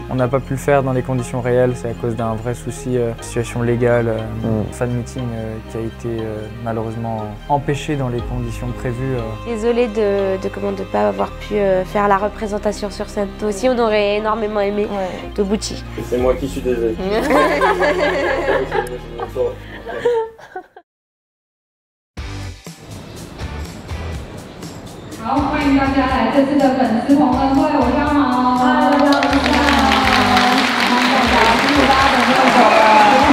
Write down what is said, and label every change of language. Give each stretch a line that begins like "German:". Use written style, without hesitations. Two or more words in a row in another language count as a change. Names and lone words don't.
French: On n'a pas pu le faire dans les conditions réelles, c'est à cause d'un vrai souci, situation légale,
English: fan meeting
French: qui a été malheureusement empêché dans les conditions prévues. Désolée de ne pas avoir pu faire la représentation sur scène. Nous aussi, on aurait énormément aimé Tobuchi. C'est moi qui suis désolé.
Chinese: 好，欢迎大家来这次的粉丝同乐会，我是阿毛。大家辛苦大家等这么久了。